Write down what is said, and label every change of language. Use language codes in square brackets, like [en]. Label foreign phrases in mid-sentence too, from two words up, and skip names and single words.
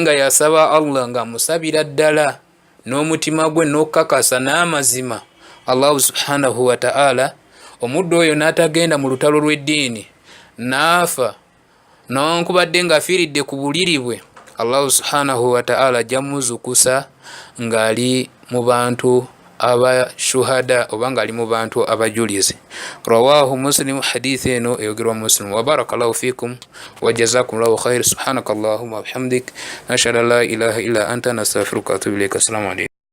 [lg] nga yasaba Allah ng'amusabira ddala n'omutima gwe n'okukakasa n'amazima [ar] الله سبحانه وتعالى, [lg] omuddu oyo n'atagenda mu lutalo lw'eddiini n'afa n'owankubadde ng'afiiridde ku buliri bwe, [ar] الله سبحانه وتعالى [lg] ajja muzukusa ng'ali mu bantu abashuhada oba ng'ali mu bantu abajulizi. [ar] رواه مسلم, [lg] hadithi eno eyogerwa Muslim. [ar] وبارك الله فيكم وجزاكم الله خيرا سبحانك اللهم وبحمدك نشهد أن لا إله إلا أنت نستغفرك وأتوب إليك. السلام عليكم.